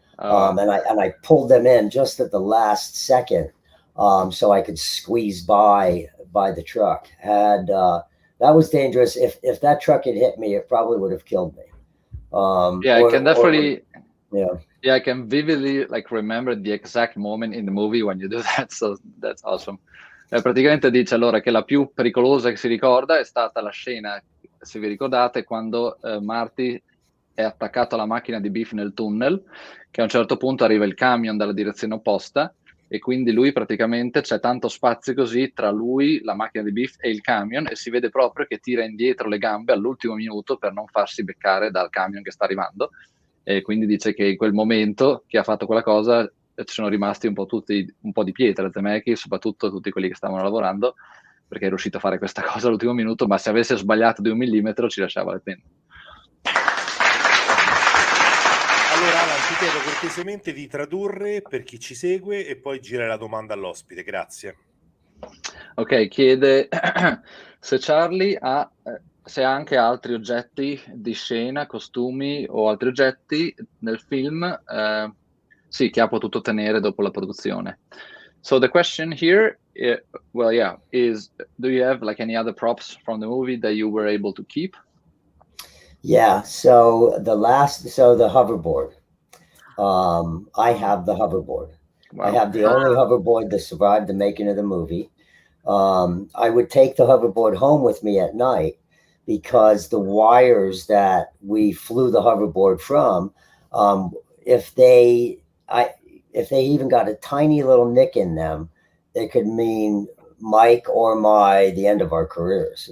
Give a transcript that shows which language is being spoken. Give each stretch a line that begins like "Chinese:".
English: And I pulled them in just at the last second, so I could squeeze by the truck. And that was dangerous. If that truck had hit me, it probably would have killed me. I can definitely. I can vividly remember the exact moment in the movie when you do that, so that's awesome.
Italian: Praticamente dice allora che la più pericolosa che si ricorda è stata la scena, se vi ricordate, quando Marty è attaccato alla macchina di Biff nel tunnel, che a un certo punto arriva il camion dalla direzione opposta e quindi lui praticamente c'è tanto spazio così tra lui, la macchina di Biff e il camion, e si vede proprio che tira indietro le gambe all'ultimo minuto per non farsi beccare dal camion che sta arrivando. E quindi dice che in quel momento che ha fatto quella cosa ci sono rimasti un po' tutti un po' di pietra, Zemeckis, soprattutto tutti quelli che stavano lavorando, perché è riuscito a fare questa cosa all'ultimo minuto, ma se avesse sbagliato di 1 millimetro ci lasciava le penne. Allora Alan, ti chiedo cortesemente di tradurre per chi ci segue e poi girare la domanda all'ospite, grazie. Ok, chiede se Charlie ha se ha anche altri oggetti di scena, costumi o altri oggetti nel film, sì, che ha potuto tenere dopo la produzione.
English: So the question here, is do you have any other props from the movie that you were able to keep? Yeah, so the hoverboard. I have the hoverboard. Wow. I have the only hoverboard that survived the making of the movie. I would take the hoverboard home with me at night, because the wires that we flew the hoverboard from, if they even got a tiny little nick in them, it could mean Mike or the end of our careers.